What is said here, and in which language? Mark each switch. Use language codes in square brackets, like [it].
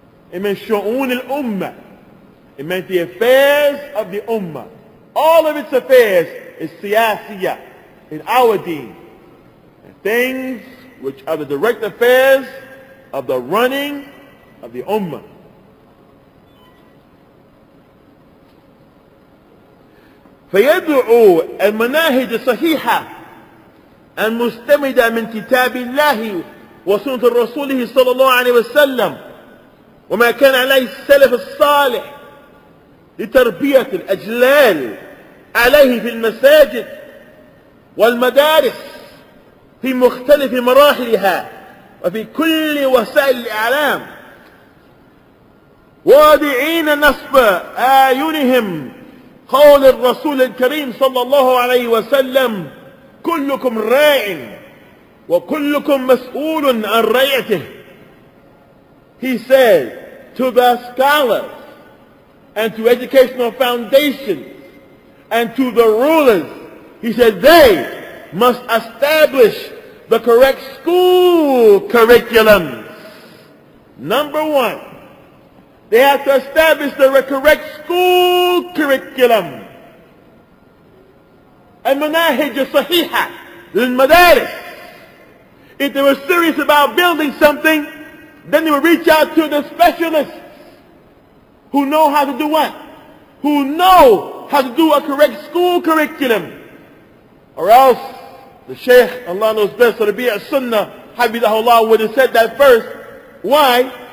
[en] It meant shu'un al-ummah. It meant the affairs of the ummah. All of its affairs is siyasiyah in our deen. And things which are the direct affairs of the running of the ummah. [ar] فيدعو المناهج الصحيحة المستمدة من كتاب الله وسنة رسوله صلى الله عليه وسلم وما كان عليه السلف الصالح لتربية الأجيال عليه في المساجد والمدارس في مختلف مراحلها وفي كل وسائل الإعلام واضعين نصب أعينهم قول الرسول الكريم صلى الله عليه وسلم كلكم راع وكلكم مسؤول عن رعيته. [en] He said to the scholars and to educational foundations and to the rulers, he said they must establish the correct school curriculums. Number one, they have to establish the correct school curriculum. [ar] المناهج الصحيحة للمدارس. [en] If they were serious about building something, then they would reach out to the specialists who know how to do what? Who know how to do a correct school curriculum. Or else, the Shaykh, Allah knows best, Rabi' al-Sunnah, Habibullah, would have said that first. Why?